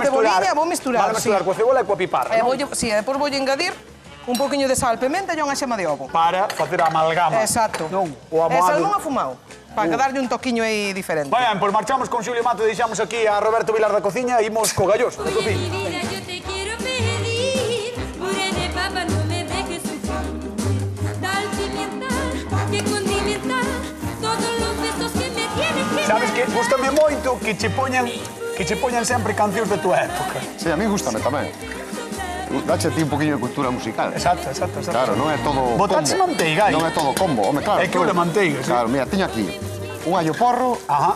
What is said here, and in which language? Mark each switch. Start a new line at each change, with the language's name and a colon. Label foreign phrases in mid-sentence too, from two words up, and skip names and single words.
Galician: ceboliña, vou misturar, Vale mesturar sí. coa cebola e coa piparra, E non? depois vou engadir un poquinho de sal, pimenta e unha xema de ovo. Para facer a amalgama. Exacto. Non, o E amoado. salmón afumado, para darlle un toquiño aí diferente. Ben, pois marchamos con Xulio Mato e deixamos aquí a Roberto Vilar da cociña e imos co gallós da
Spanish: Oye,
Galician: cociña.
Spanish: mi vida, yo te quiero pedir, puré de papa, no me dejes sufrir. Dal pimienta, que condimentar todos los besos que me tienes que dar.
Galician: Sabes que gustame moito que che poñan sempre cancións da tua época. Sí, a mí gustame tamén. Dache ti un poquinho de cultura musical. Exacto. Claro, non é todo Botache combo. manteiga aí. Non é todo combo, home, claro. É que o de manteiga, sí. Claro, mira, tiño aquí un allo porro Ajá.